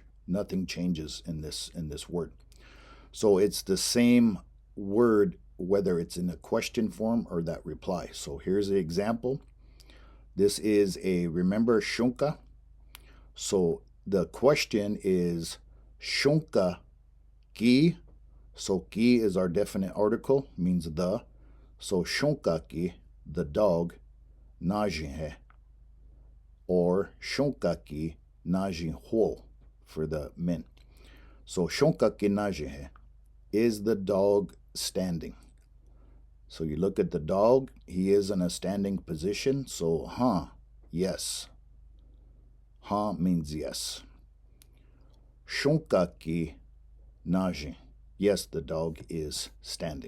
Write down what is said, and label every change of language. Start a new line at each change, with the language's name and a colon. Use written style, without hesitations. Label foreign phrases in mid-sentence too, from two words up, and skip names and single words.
English: Nothing changes in this word. So it's the same word whether it's in a question form or that reply. So here's the example. This is remember shunka? So the question is
Lakota: shunka ki.
English: So ki is our definite article, means the. So
Lakota: shunka ki,
English: the dog,
Lakota: najin hai.
English: Or
Lakota: shunka ki najin ho
English: for the men.
Lakota: So shunka ki najin hai.
English: Is the dog standing? So you look at the dog, he is in a standing position. So yes. Means yes.
Lakota: Shunka ki najin.
English: Yes, the dog is standing.